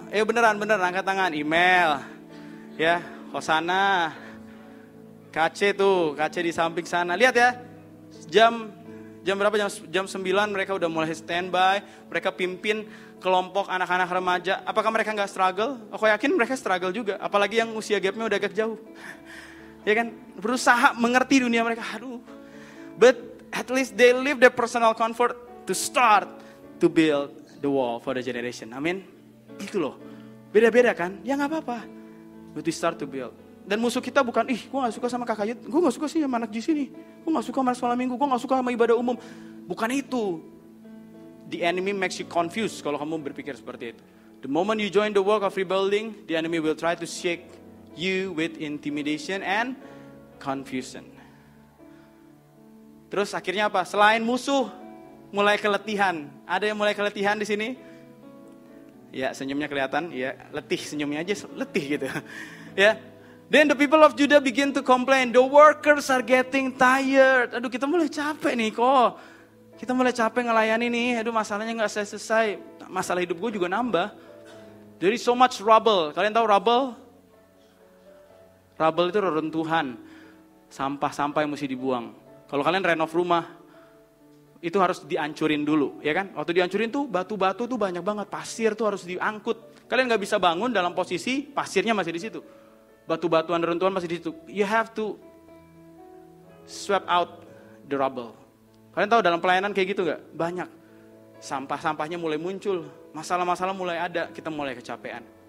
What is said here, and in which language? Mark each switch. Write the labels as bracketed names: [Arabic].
[Indonesian] Beneran, angkat tangan. Email, ya, Hosana, KC di samping sana. Lihat ya, jam berapa? Jam 9 mereka udah mulai standby. Mereka pimpin kelompok anak-anak remaja. Apakah mereka nggak struggle? Aku yakin mereka struggle juga. Apalagi yang usia gapnya udah agak jauh. Ya kan, berusaha mengerti dunia mereka. [English] Aduh, but at least they live their personal comfort to start to build the wall for the generation. [Indonesian] Amin. Itu loh. Beda-beda kan? Ya nggak apa-apa. [English] But we start to build. [Indonesian] Dan musuh kita bukan, gue gak suka sama kakak Yud, gue gak suka sih sama anak GC nih, gue gak suka sama sekolah minggu, gue gak suka sama ibadah umum. Bukan itu. [English] The enemy makes you confused [Indonesian] kalau kamu berpikir seperti itu. [English] The moment you join the work of rebuilding, the enemy will try to shake you with intimidation and confusion. [Indonesian] Terus akhirnya apa? Selain musuh, mulai keletihan. Ada yang mulai keletihan di sini? Ya, senyumnya kelihatan, ya, letih, senyumnya aja letih gitu. Ya. [English] Then the people of Judah begin to complain, the workers are getting tired. [Indonesian] Aduh, kita mulai capek nih kok. Kita mulai capek ngelayani nih. Aduh, masalahnya enggak selesai. Masalah hidup gue juga nambah. [English] There is so much rubble. [Indonesian] Kalian tahu rubble? Rubble itu reruntuhan. Sampah-sampah yang mesti dibuang. Kalau kalian renov rumah, itu harus dihancurin dulu, ya kan? Waktu dihancurin tuh batu-batu tuh banyak banget, pasir tuh harus diangkut. Kalian nggak bisa bangun dalam posisi pasirnya masih di situ, batu-batuan reruntuhan masih di situ. [English] You have to sweep out the rubble. [Indonesian] Kalian tahu dalam pelayanan kayak gitu nggak? Banyak sampah-sampahnya mulai muncul, masalah-masalah mulai ada, kita mulai kecapean.